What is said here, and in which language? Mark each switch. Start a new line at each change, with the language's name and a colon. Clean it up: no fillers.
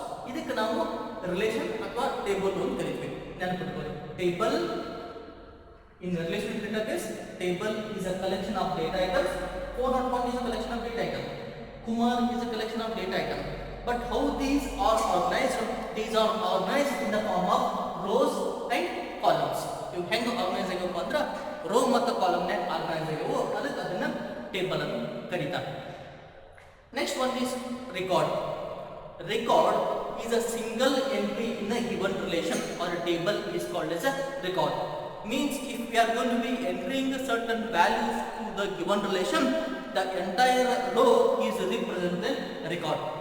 Kannada: ಇದಕ್ಕೆ ನಾವು ರಿಲೇಷನ್ ಅಥವಾ ಟೇಬಲ್ ಅಂತ ಕರಿತೀವಿ. ನೆನಪಿಟ್ಕೊಳ್ಳಿ,
English: Table in relational database, table is a collection of data items. 401 is a collection of data items. Kumar is a collection of data items. But how these are organized? These are organized in the form of rows and columns.
Kannada: You ಹೆಂಗೆ organise ಆಗ್ಯಪ್ಪ ಅಂದ್ರೆ rho ಮತ್ತು ಕಾಲಮ್ನಾಗ organise ಆಗ್ಯವು, ಅದಕ್ಕೆ ಅದನ್ನ table ಅಂತ ಕರೀತಾರೆ.
English: Next one is record. Record is a single entry in a given relation or a table is called as a record. Means if we are going to be entering certain values to the given relation, the entire row is represented record.